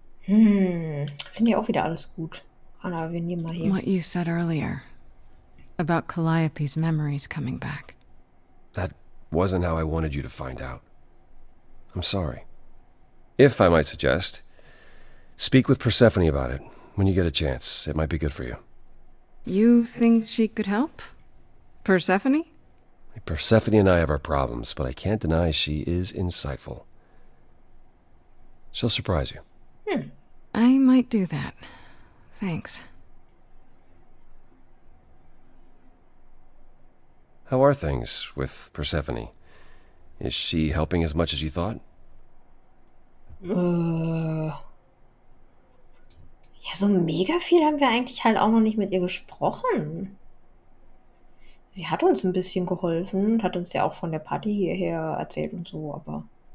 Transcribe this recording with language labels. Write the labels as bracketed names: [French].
[German] Finde ich auch wieder alles gut. Anna, wir nehmen mal hier. [English] What you said earlier about Calliope's memories coming back. That wasn't how I wanted you to find out. I'm sorry. If I might suggest, speak with Persephone about it when you get a chance. It might be good for you. You think she could help? Persephone? Persephone and I have our problems, but I can't deny she is insightful. She'll surprise you. I might do that. Thanks. How are things with Persephone? Is she helping as much as you thought? [German] Ja, so mega viel haben wir eigentlich halt auch noch nicht mit ihr gesprochen. Sie hat uns ein bisschen geholfen und hat uns ja auch von der Party hierher erzählt und so, aber...